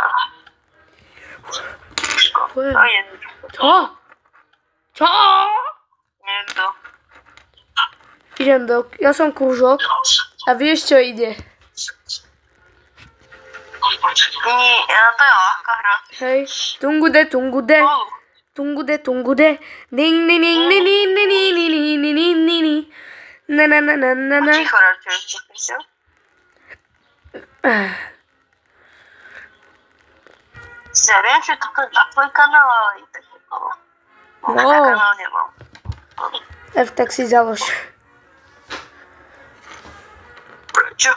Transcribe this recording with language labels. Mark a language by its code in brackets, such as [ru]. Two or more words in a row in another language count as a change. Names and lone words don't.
[sk] Čo? Čo? Niekto. Idem ja som kružok a vieš čo ide? Nie, to je ľahká hra. Hej, tungude, tungude. Tungude, tungude. Ding, ding, ding, ding, ding, ding, ding, ding, ding, ding, ding, ding. Na, na, na, na, na, na. Ticho radšej ešte, Christian. Ja viem, že toto je na tvoj kanál, ale i tak nebolo. Na kanál nemám. Tak si založ. Prečo?